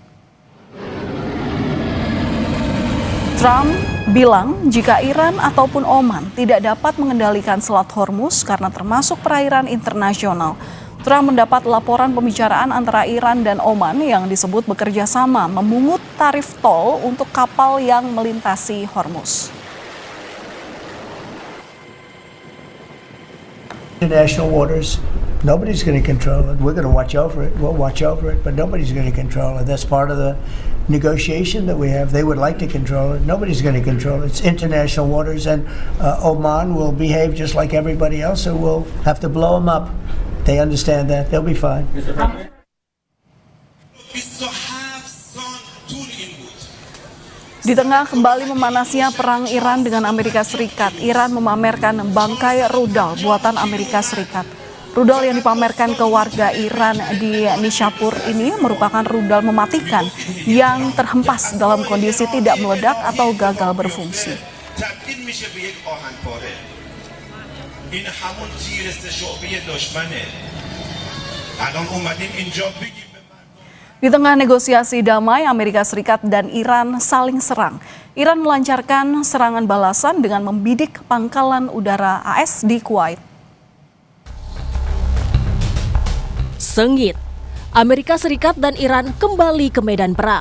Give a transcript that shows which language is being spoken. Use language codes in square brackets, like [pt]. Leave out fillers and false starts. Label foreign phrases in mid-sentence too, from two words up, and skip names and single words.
[id] Trump bilang jika Iran ataupun Oman tidak dapat mengendalikan Selat Hormuz karena termasuk perairan internasional, Trump mendapat laporan pembicaraan antara Iran dan Oman yang disebut bekerja sama memungut tarif tol untuk kapal yang melintasi Hormuz. [en] International waters, nobody's going to control it. We're going to watch over it. We'll watch over it, but nobody's going to control it. That's part of the negotiation that we have. They would like to control it. Nobody's going to control it. It's international waters, and Oman will behave just like everybody else, so we'll have to blow them up. They understand that. They'll be fine. Mr. President. [id] Di tengah kembali memanasnya perang Iran dengan Amerika Serikat, Iran memamerkan bangkai rudal buatan Amerika Serikat. Rudal yang dipamerkan ke warga Iran di Nishapur ini merupakan rudal mematikan yang terhempas dalam kondisi tidak meledak atau gagal berfungsi. [fa] تبدیل میشه به یک آهنپاره این همون تیر شعبی دشمنه الان اومدیم اینجا بگیم به مردم [id] Di tengah negosiasi damai, Amerika Serikat dan Iran saling serang. Iran melancarkan serangan balasan dengan membidik pangkalan udara AS di Kuwait. Sengit, Amerika Serikat dan Iran kembali ke medan perang.